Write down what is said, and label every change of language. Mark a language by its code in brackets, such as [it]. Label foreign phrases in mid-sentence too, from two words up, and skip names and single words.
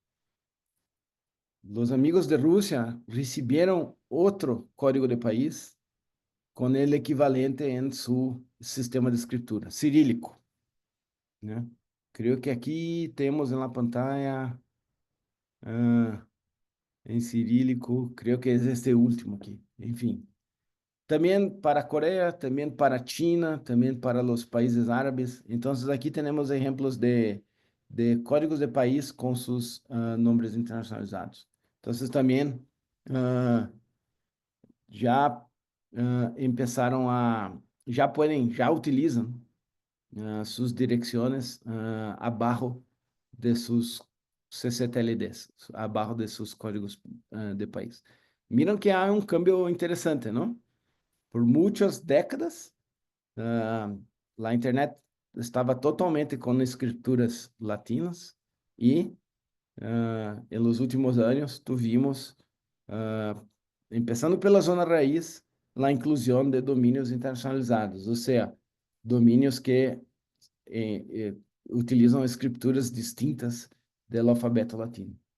[pt] Os amigos de Rússia receberam outro código de país com o equivalente em seu sistema de escritura, cirílico, né? Creio que aqui temos na pantalla em cirílico, creio que é este último aqui, enfim. [es] también para Corea, también para China, también para los países árabes. Entonces aquí tenemos ejemplos de códigos de país con sus nombres internacionalizados. Entonces también já empezaron [pt] já utilizam [es] sus direcciones abajo de sus CCTLDs, abajo de sus códigos de país. [pt] Miram que há um cambio interessante, não? Por muitas décadas, a internet estava totalmente com escrituras latinas e em [es] los últimos anos tuvimos, [pt] começando pela zona raiz, a inclusão de domínios internacionalizados, ou seja, domínios que utilizam escrituras distintas do alfabeto latino.